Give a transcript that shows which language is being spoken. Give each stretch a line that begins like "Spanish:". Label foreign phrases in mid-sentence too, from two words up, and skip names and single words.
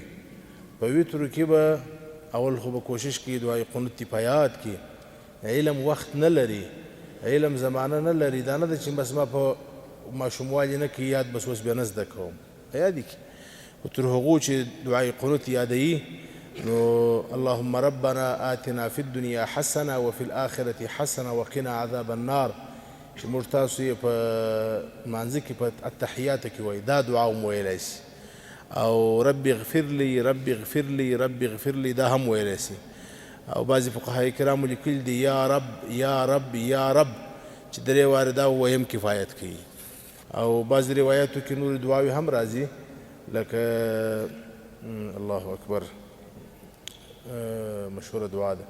Pashto: په وترو کې به اول خو به کوشش کوي دعای قنوت په یاد کې. علم وخت نه لري، علم زمانه نه لري. دا نه ده چې بس ما په ماشوموالي نه کې یاد بس اوس بیا نه زده کوم، په یاد کې. خو تر هغو چې دعای قنوت یادوي نو
Arabic: اللهم ربنا آتنا في الدنيا حسنه وفي الآخرة حسنه وقنا عذاب النار
Pashto: چې موږ تاسو یې په مانځه کې په التحیاتو کې وایي، دا دعا هم ویلی سي. او
Arabic: رب اغفر لي رب اغفر لي رب اغفر لي
Pashto: دا هم ویلی سي. او بعضې فقهای کرامو لیکلي دي
Arabic: یا رب یا رب یا رب
Pashto: چې درې وارې دا وویم کفایت کوي. او بعضې روایاتو کې نورې دعاوې هم راځي لکه
Arabic: الله اکبر
Pashto: مشهوره دعا ده.